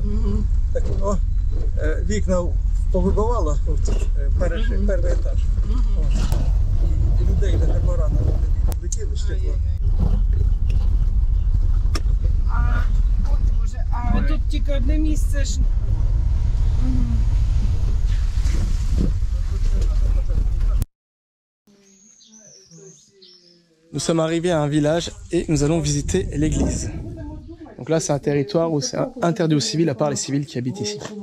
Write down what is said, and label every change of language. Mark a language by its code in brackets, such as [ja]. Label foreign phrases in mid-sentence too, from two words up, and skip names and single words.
[uk] Так воно вікна повибивало, перший етаж. І людей не поранено, летіли стекло. А тут тільки одне місце ж. [fr] Nous sommes arrivés à un village et nous allons visiter l'église. Donc là, c'est un territoire où c'est interdit aux civils, à part les civils qui habitent ici.